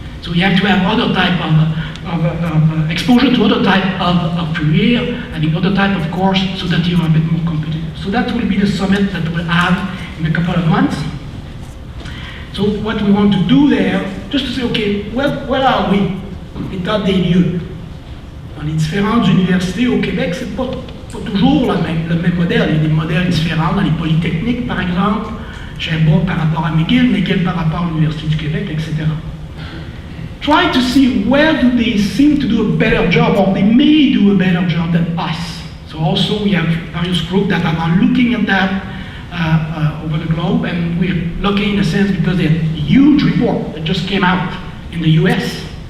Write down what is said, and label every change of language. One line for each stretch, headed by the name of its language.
English: So you have to have other type of exposure to other type of career, having other type of course, so that you are a bit more competitive. So that will be the summit that we'll have in a couple of months. So what we want to do there, just to say, okay, where are we?
French: État des lieux. Dans les différentes universités au Québec, c'est pas toujours le même modèle. Il y a des modèles différents dans les polytechniques, par exemple, Sherbrooke par rapport à McGill, McGill par rapport à l'Université du Québec, etc.
English: Try to see where do they seem to do a better job, or they may do a better job than us. So also we have various groups that are now looking at that over the globe, and we're lucky in a sense because they had a huge report that just came out in the US.